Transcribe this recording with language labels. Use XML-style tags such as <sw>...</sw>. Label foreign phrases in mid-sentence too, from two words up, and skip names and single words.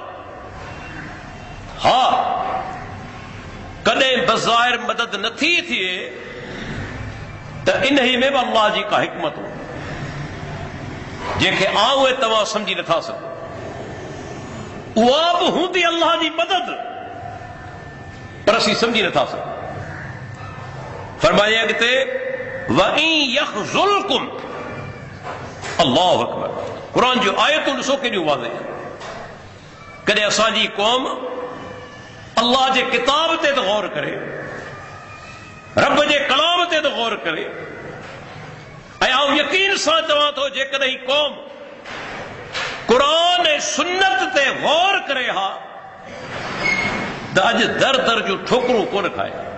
<sd>हा, कॾहिं बज़ाहिर मदद नथी थिए त इन ई में बि अल्लाह जी का हिकमत हो जंहिंखे आऊं ऐं तव्हां सम्झी नथा सघो। उहा बि हूंदी अल्लाह जी मदद, पर असीं सम्झी नथा सघूं। फरमाए अॻिते,</sd> <ar>وإن يخذلكم، الله أكبر.</ar> <sd>क़ुरान जूं आयतूं ॾिसो केॾियूं वाज़िह। कॾहिं असांजी क़ौम अल्लाह जे किताब ते त गौर करे, रब जे कलाम ते त गौर करे, ऐं आउं यकीन सां चवां थो जेकॾहिं क़ौम क़ुरान ऐं सुन्नत ते गौर करे हा त अॼु दर दर जूं ठोकरूं कोन खाए,</sd>